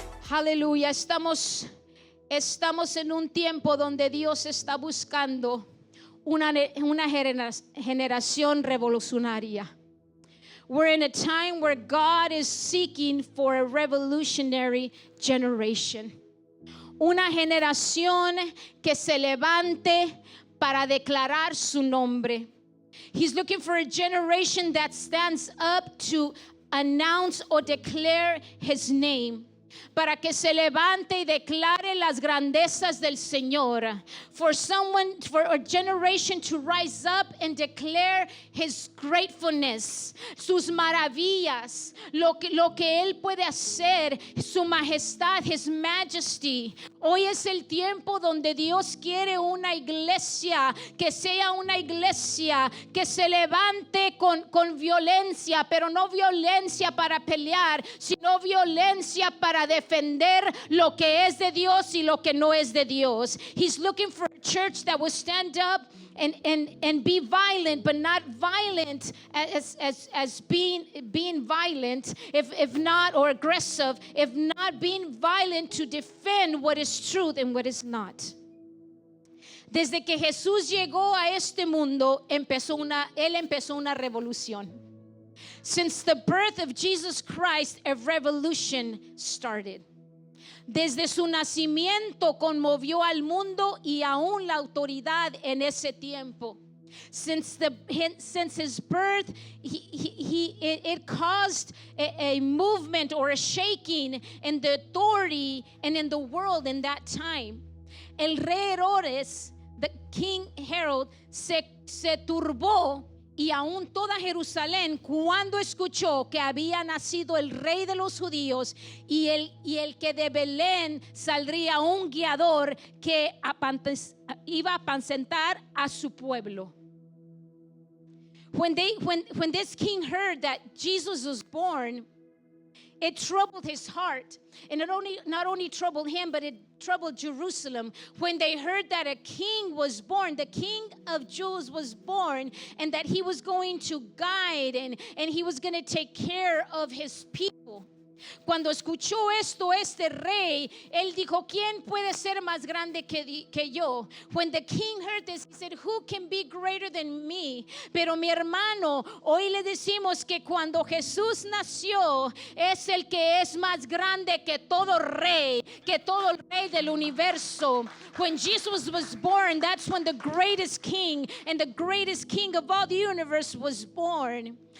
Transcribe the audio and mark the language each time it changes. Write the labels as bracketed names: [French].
[Spanish] Aleluya, estamos en un tiempo donde Dios está buscando una generación revolucionaria. [English] We're in a time where God is seeking for a revolutionary generation. [Spanish] Una generación que se levante para declarar su nombre. [English] He's looking for a generation that stands up to announce or declare his name. [Spanish] Para que se levante y declare las grandezas del Señor. [English] For a generation to rise up and declare His gratefulness, [Spanish] sus maravillas, lo que Él puede hacer, su majestad, [English] His majesty. [Spanish] Hoy es el tiempo donde Dios quiere una iglesia, que sea una iglesia que se levante con violencia, pero no violencia para pelear, sino violencia para defender lo que es de Dios y lo que no es de Dios. [English] He's looking for a church that will stand up and be violent, but not violent as being violent, if not, or aggressive, if not being violent to defend what is truth and what is not. [Spanish] Desde que Jesús llegó a este mundo, él empezó una revolución. [English] Since the birth of Jesus Christ, a revolution started. [Spanish] Desde su nacimiento conmovió al mundo y aún la autoridad en ese tiempo. [English] Since his birth, it caused a movement or a shaking in the authority and in the world in that time. [Spanish] El rey Herodes, [English] the King Herod, [Spanish] se turbó. Y aún toda Jerusalén, cuando escuchó que había nacido el rey de los judíos y el que de Belén saldría un guiador que iba a apacentar a su pueblo. [English] When this king heard that Jesus was born, it troubled his heart. And it not only troubled him, but it troubled Jerusalem. When they heard that a king was born, the King of Jews was born, and that he was going to guide and he was going to take care of his people. [Spanish] Cuando escuchó esto este rey, él dijo, ¿quién puede ser más grande que yo? [English] When the king heard this, he said, who can be greater than me? [Spanish] Pero mi hermano, hoy le decimos que cuando Jesús nació, es el que es más grande que todo rey del universo. [English] When Jesus was born, that's when the greatest king and the greatest king of all the universe was born.